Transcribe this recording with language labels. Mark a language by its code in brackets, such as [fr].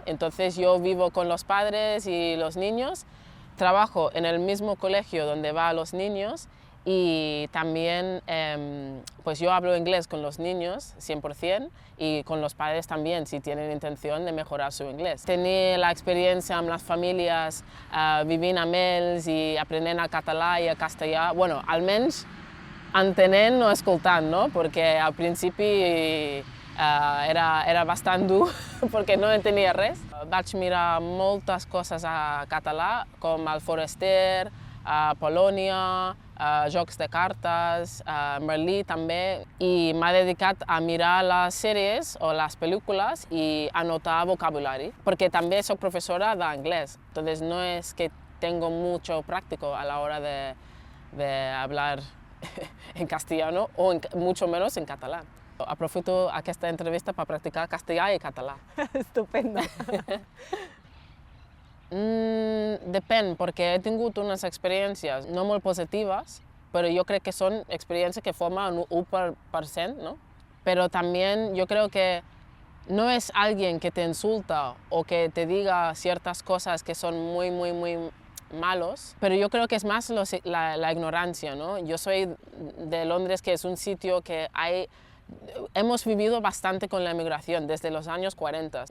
[es] Entonces yo vivo con los padres y los niños, trabajo en el mismo colegio donde van los niños y también pues yo hablo inglés con los niños 100% y con los padres también si tienen intención de mejorar su inglés. [ca] Tenir la experiència amb les famílies, vivint amb ells i aprenent el català i el castellà, bueno, almenys entenent o escoltant, no? Perquè al principi era bastant dur perquè no entenia res. Vaig mirar moltes coses a català, com el Forester, Polònia, jocs de cartes, Merlí també, i m'he dedicat a mirar les sèries o les pel·lícules i anotar vocabulari, perquè també soc professora d'anglès, [es] entonces no es que tengo mucho práctico a la hora de hablar en castellano o mucho menos en català. [ca] Aprofito aquesta entrevista per practicar castellà i català. [es] Estupendo. [ca] Depèn, perquè he tingut unes experiències no molt positives, però jo crec que són experiències que formen un 1%, ¿no? [es] Pero también yo creo que no es alguien que te insulta o que te diga ciertas cosas que son muy malos, pero yo creo que es más la ignorancia, ¿no? Yo soy de Londres, que es un sitio que hemos vivido bastante con la emigración desde los años 40.